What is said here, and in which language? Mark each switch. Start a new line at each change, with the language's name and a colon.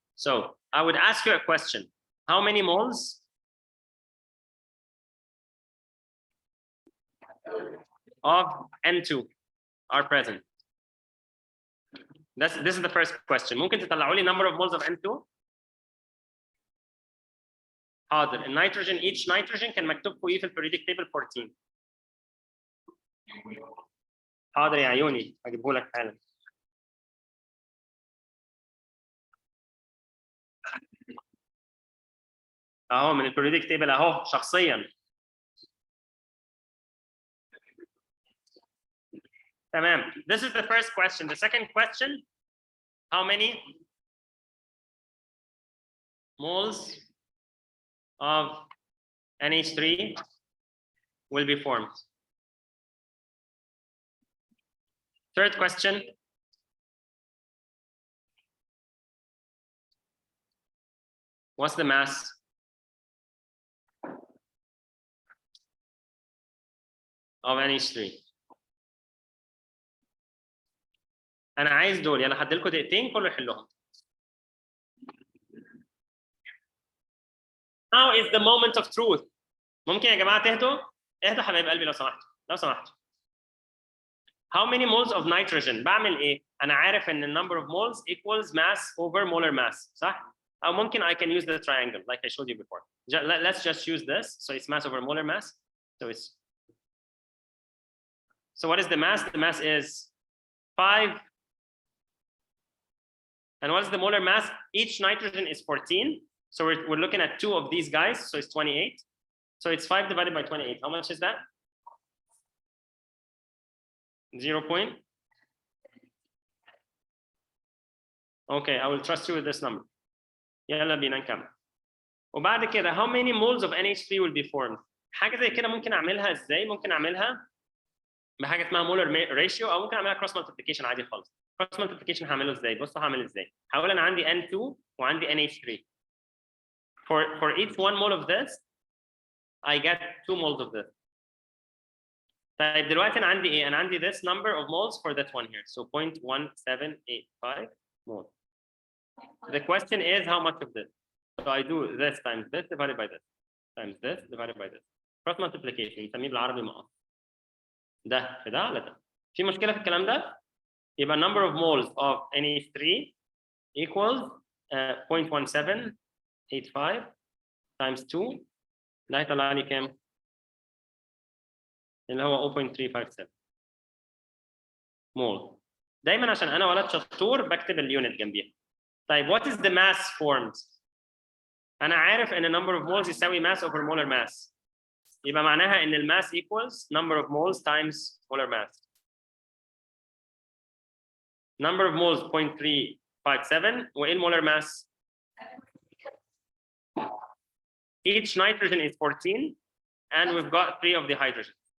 English: So I would ask you a question. How many moles of N2 are present? This is the first question. ممكن تطلعوا لي number of moles of N2؟ حاضر.
Arabic: النيتروجين each nitrogen كان مكتوب فوقيه في البريودك تيبل 14. حاضر يا عيوني هجيبه لك حالا. اهو من البريودك تيبل اهو شخصيا. تمام.
English: This is the first question. The second question, how many moles of NH3 will be formed? Third question, what's the mass? Of NH3.
Arabic: أنا عايز دول، يلا هديلكوا دقيقتين كله يحلهم.
English: Now is the moment of truth.
Arabic: ممكن يا جماعة تهدوا؟ اهدوا حبايب قلبي لو سمحتوا، لو سمحتوا.
English: How many moles of nitrogen؟ بعمل إيه؟ أنا عارف إن number of moles equals mass over molar mass، صح؟ أو ممكن I can use the triangle like I showed you before. Let's just use this. So it's mass over molar mass. So what is the mass? The mass is 5. And what is the molar mass? Each nitrogen is 14. So we're looking at 2 of these guys. So it's 28. So it's 5 divided by 28. How much is that? 0. Okay, I will trust you with this number.
Arabic: يلا بينا نكمل. وبعد كده how many moles of NH3 will be formed؟ حاجة زي كده ممكن أعملها إزاي؟ ممكن أعملها بحاجة اسمها molar ratio أو ممكن أعملها cross multiplication عادي خالص. cross multiplication هعمله إزاي؟ بصوا هعمل إزاي؟ هقول أنا عندي N2 وعندي NH3.
English: For each 1 mole of this, I get 2 moles of this.
Arabic: طيب دلوقتي أنا عندي إيه؟ أنا عندي this number of moles for that one here.
English: So 0.1785 moles. The question is how much of this? So I do this times this divided by this times this divided by this.
Arabic: Cross multiplication نسميه بالعربي مقص. ده في ده على ده. في مشكلة في الكلام ده؟ يبقى number of moles of NH3 equals 0.1785 times 2 ده هيطلع لي كام؟ اللي هو 0.357 مول. دايما عشان انا ولد شطور بكتب اليونت جنبيها.
English: طيب what is the mass formed؟ انا عارف ان number of moles يساوي mass over molar mass. يبقى معناها ان الماس equals number of moles times molar mass. Number of moles 0.357 وايه المولر mass؟ Each nitrogen is 14 and we've got 3 of the hydrogen.